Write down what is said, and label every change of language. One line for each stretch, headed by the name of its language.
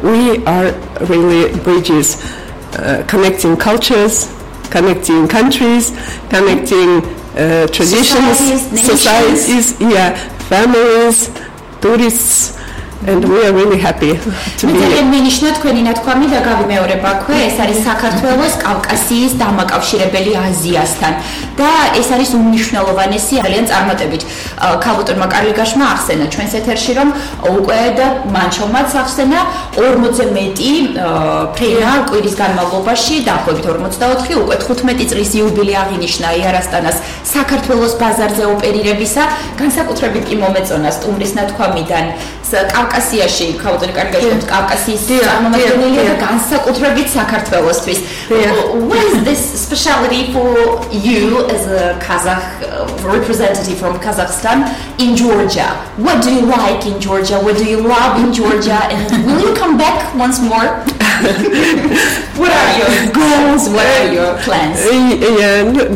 English: We are really bridges, connecting cultures, connecting countries, connecting traditions, societies, families, tourists. And we are really happy to be.
Georgian: მეცალე მინიშნა თქვენი ნათქვამი და გავიმეორებ აქვე, ეს არის საქართველოს კავკასიის დამაკავშირებელი აზიასთან და ეს არის უნიშნელოვანესი ძალიან წარმატებით. ქალბატონმა კარლიგაშმა ახსენა ჩვენს ეთერში, რომ უკვე და მანჩომაც ახსენა 40 მეტი ფრენა კვირის განმავლობაში, დაახლოებით 44, უკვე 15 წლის იუბილე აღინიშნა იარასტანას საქართველოს ბაზარზე ოპერირებისა, განსაკუთრებით კი მომეწონა სტუმრის ნათქვამიდან კავკასიაში, ქალბატონი კარგად ხართ, კავკასიის წარმომადგენელია და განსაკუთრებით საქართველოსთვის.
English: What is this speciality for you as a Kazakh representative from Kazakhstan in Georgia? What do you like in Georgia? What do you love in Georgia? And will you come back once more? What are your goals? What are your plans?